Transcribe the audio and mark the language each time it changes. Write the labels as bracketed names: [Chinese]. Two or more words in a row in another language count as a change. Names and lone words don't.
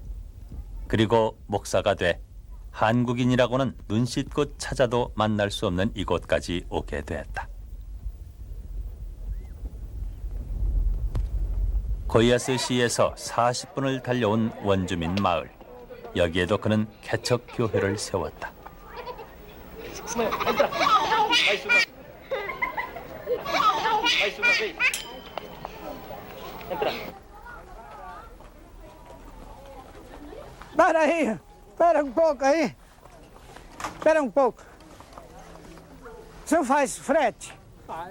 [Korean] 그리고 목사가 돼 한국인이라고는 눈 씻고 찾아도 만날 수 없는 이곳까지 오게 됐다. 고이아스시에서 40분을 달려온 원주민 마을. 여기에도 그는 개척 교회를 세웠다. [Portuguese] Para aí, espera um pouco aí. Espera um pouco. O senhor faz frete? Faz.